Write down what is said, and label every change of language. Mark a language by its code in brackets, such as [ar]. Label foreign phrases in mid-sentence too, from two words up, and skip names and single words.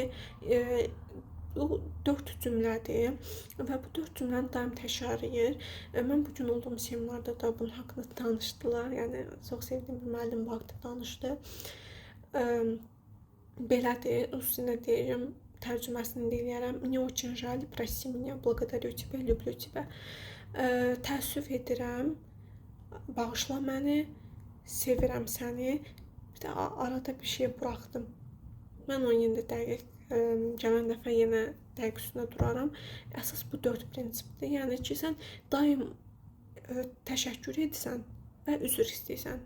[az] O 4 cümlədir və bu 4 cümləni daim təkrarlayır. Mən bugün olduğum seminarda da bunun haqqında danışdılar. Yəni çox sevdiyim bir müəllim bu haqda danışdı. Belədir, üstünə deyirəm, tərcüməsini deyirəm. [ru] Не очень жаль, прости меня, благодарю тебя, люблю тебя. [az] Təəssüf edirəm, bağışla məni, sevirəm səni. Bir də arada bir şey buraxdım. Mən onu yenə dəqiq gələn dəfə yenə dəqiq üstünə duraram. Əsas bu 4 prinsipdir. Yəni ki, sən daim təşəkkür edirsən və üzr istəyirsən.